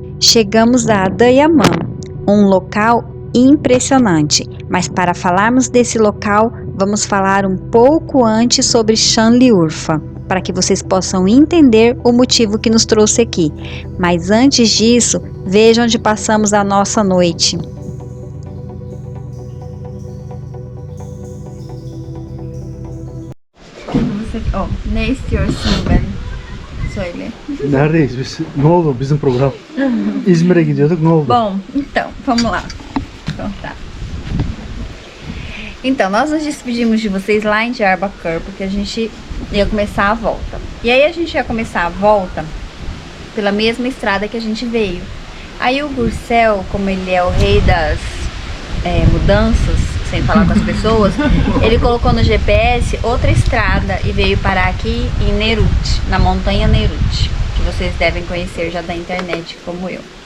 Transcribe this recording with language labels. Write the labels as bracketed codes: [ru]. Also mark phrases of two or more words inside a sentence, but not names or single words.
[pt] Chegamos a Adanhamã, um local impressionante, mas para falarmos desse local, vamos falar um pouco antes sobre Shanliurfa, para que vocês possam entender o motivo que nos trouxe aqui. Mas antes disso, vejam onde passamos a nossa noite. [tr] Ne istiyorsun ben? Söyle. Neredeyiz biz? Ne oldu bizim program? İzmir'e gidiyorduk, ne oldu? [pt] Bom, então, vamos lá. Contar. Então, nós nos despedimos de vocês lá em Diyarbakır, porque a gente ia começar a volta. E aí a gente ia começar a volta pela mesma estrada que a gente veio. Aí o Gursel, como ele é o rei das mudanças, sem falar com as pessoas, ele colocou no GPS outra estrada e veio parar aqui em Nerut, na montanha Nerut, que vocês devem conhecer já da internet, como eu.